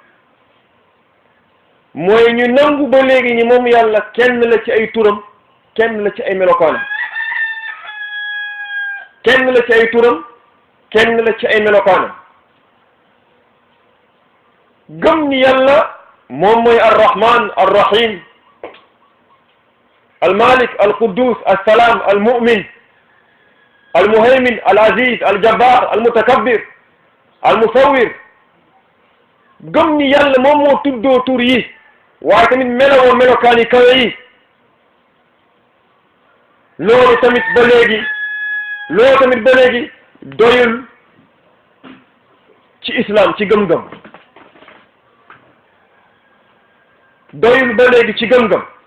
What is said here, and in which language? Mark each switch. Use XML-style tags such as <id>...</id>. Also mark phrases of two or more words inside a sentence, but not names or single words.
<wo>mooy ñu nangu ba léegi ni moom yàlla kenn la ci ay turam kenn la ci ay melokaanam kenn la ci ay turam kenn la ci ay melokaanam gëm ni yàlla moom mooy</wo> <ar>الرحمن الرحيم المالك القدوس السلام المؤمن المهيمن العزيز الجبار المتكبر المصور</ar> <wo>gëm ni yàlla moom moo tuddoo tur yi waaye tamit melowoo melokaani kawe yi loolu tamit ba léegi doyul ci islam ci gëm-gëm doyul ba léegi ci gëm-gëm</wo>